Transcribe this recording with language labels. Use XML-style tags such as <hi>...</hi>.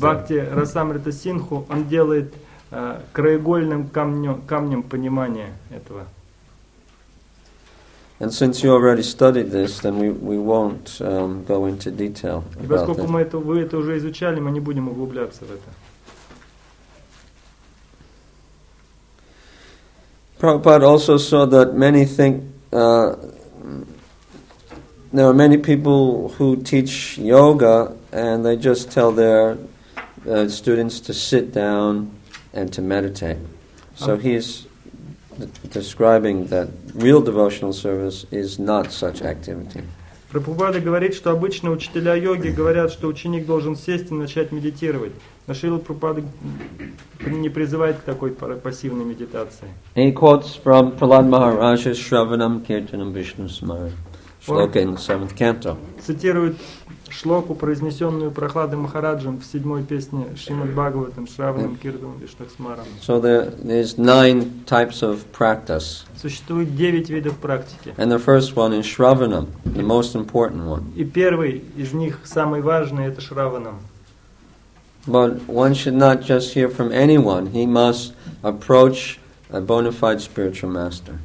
<ru>Бхакти Расамрита Синху он делает краеугольным камнем понимания этого.</ru> <en>And since you already studied this, then we won't go into detail</en> <ru>И</ru> <en>about</en> <ru>поскольку</ru> <en>it.</en> <ru>вы это уже изучали, мы не будем углубляться в это.</ru> <en>Prabhupada also saw that many think there are many people who teach yoga and they just tell their students to sit down and to meditate. So he's describing that real devotional service is not such activity.</en> <ru>Прабхупада говорит, что обычно учителя йоги говорят, что ученик должен сесть и начать медитировать. Но Шрила Прабхупада не призывает к такой пассивной медитации.</ru> <en>He quotes from Prahlad Maharaja's</en> <sa>Shravanam Kirtanam Vishnu Smaran,</sa> <en>shloka in the 7th canto.</en> <ru>Цитирует шлоку, произнесенную Прахладом Махараджем в 7-й песне Шримад Бхагаватам</ru> <sa>Шраванам Киртанам Вишну Смаранам.</sa> <en>So there's 9 types of practice.</en> <ru>Существует 9 видов практики.</ru> <en>And the first one is Shravanam, the most important one.</en> <ru>И первый из них, самый важный, это Шраванам.</ru> <en>But one should not just hear from anyone. He must approach a bona fide spiritual master.</en>